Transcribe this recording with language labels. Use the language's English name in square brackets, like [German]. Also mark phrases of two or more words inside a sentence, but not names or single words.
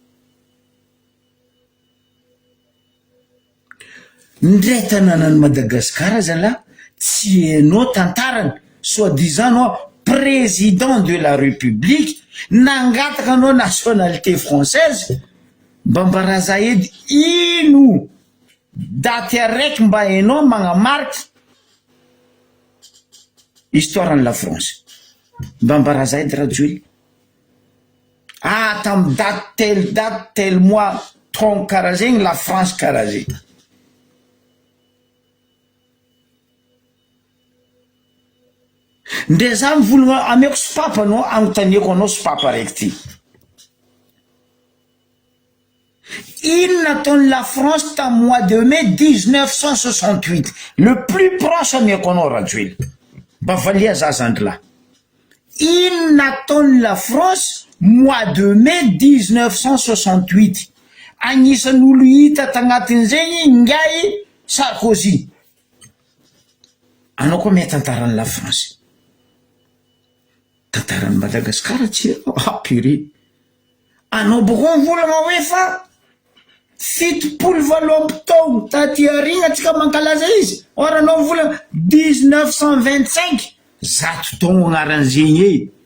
[Malagasy] Ndray tanànan'i Madagasikara zala tsy hainao tantarany, soi-disant anao [French] président de la République [Malagasy] nangataka anao [French] nationalité française. [Malagasy] Mba mbaraza edy ino daty araiky mba hainao magnamarika [French] histoire de la France. [Malagasy] Mba mbaraza edy Rajoely. Tam [French] date tel mois [Malagasy] ton karaha zegny la France karaha zegny. Ndre za mivolagna ameko sopapa anao agnontaniako anao sopapa raiky ty. Ino nataon'ny la France tam [French] mois de mai 1968, le plus proche [Malagasy] ameko anao Rajoely. Mba valia za zandrilahy. Ino nataon'ny la France [French] mois de mai 1968, [Malagasy] agnisan'ny olo hita tagnatin'izegny ngay Sarkozy. Anao koa mitantaran'ny la France. Tantaran'i Madagasikara tsy hainao. Purée, anao boko mivolagna hoe fa fitopolo valo amby taogno taty aoriana antsika mankalaza izy, or anao mivolagna 1925, zato taogno agnaran'izegny e.